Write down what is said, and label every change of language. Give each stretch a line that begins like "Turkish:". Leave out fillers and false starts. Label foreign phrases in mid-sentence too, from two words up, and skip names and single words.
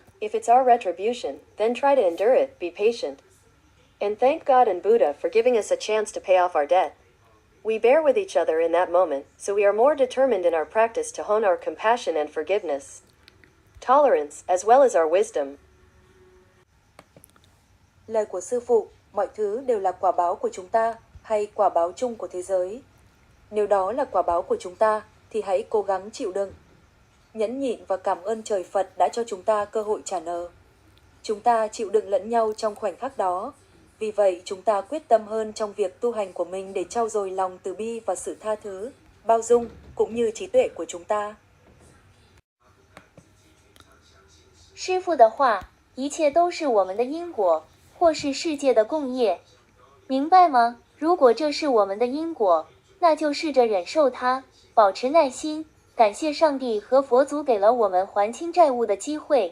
English: If it's our retribution, then try to endure it, be patient. And thank God and Buddha for giving us a chance to pay off our debt. We bear with each other in that moment, so we are more determined in our practice to hone our compassion and forgiveness, tolerance, as well as our wisdom.
Vietnamese: Lời của sư phụ, mọi thứ đều là quả báo của chúng ta, hay quả báo chung của thế giới. Nếu đó là quả báo của chúng ta, thì hãy cố gắng chịu đựng, nhẫn nhịn và cảm ơn trời Phật đã cho chúng ta cơ hội trả nợ. Chúng ta chịu đựng lẫn nhau trong khoảnh khắc đó. Vì vậy, chúng ta quyết tâm hơn trong việc tu hành của mình để trau dồi lòng từ bi và sự tha thứ, bao dung, cũng như trí tuệ của chúng ta.
Chinese: 师父的话，一切都是我们的因果，或是世界的共业，明白吗？如果这是我们的因果，那就试着忍受它，保持耐心，感谢上帝和佛祖给了我们还清债务的机会。